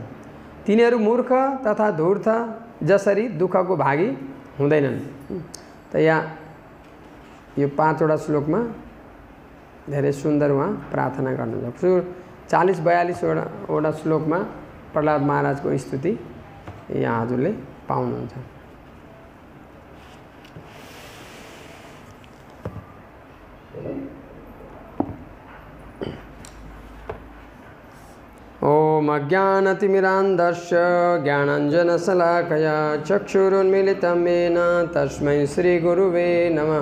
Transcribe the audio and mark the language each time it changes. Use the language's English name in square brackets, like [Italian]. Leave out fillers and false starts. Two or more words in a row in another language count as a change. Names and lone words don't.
[Nepali] तिनीहरू मूर्ख तथा धूर्त जसरी दुःखको भागी हुँदैनन्। त यहाँ यो 5 वटा श्लोकमा धेरै सुन्दर उहाँ प्रार्थना गर्नुहुन्छ। 40-42 वटा श्लोकमा प्रहलाद महाराजको स्तुति यहाँ हजुरले पाउनुहुन्छ। [Sanskrit] ओम अज्ञानतिमिरान्धस्य ज्ञानाञ्जनशलाकया चक्षुरुन्मीलितं येन तस्मै श्रीगुरुवे नमः।